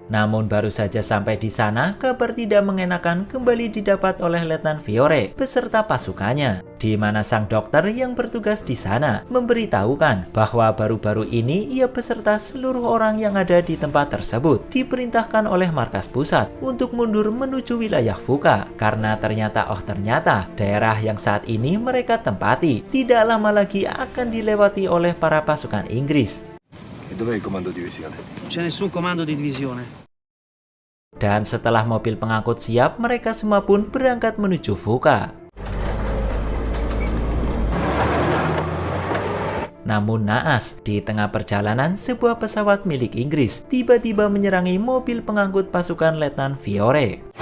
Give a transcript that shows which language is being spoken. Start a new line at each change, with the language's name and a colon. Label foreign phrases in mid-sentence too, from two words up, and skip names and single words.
Indonesian: Namun baru saja sampai di sana, kabar tidak mengenakan kembali didapat oleh Letnan Fiore beserta pasukannya, di mana sang dokter yang bertugas di sana memberitahukan bahwa baru-baru ini ia beserta seluruh orang yang ada di tempat tersebut diperintahkan oleh markas pusat untuk mundur menuju wilayah Fuka, karena ternyata daerah yang saat ini mereka tempati tidak lama lagi akan dilewati oleh para pasukan Inggris.
Italian: E dov'è il comando divisione? Non c'è nessun comando di divisione.
Indonesian: Dan setelah mobil pengangkut siap, mereka semua pun berangkat menuju Fuka. Namun naas, di tengah perjalanan sebuah pesawat milik Inggris tiba-tiba menyerangi mobil pengangkut pasukan Letnan Fiore.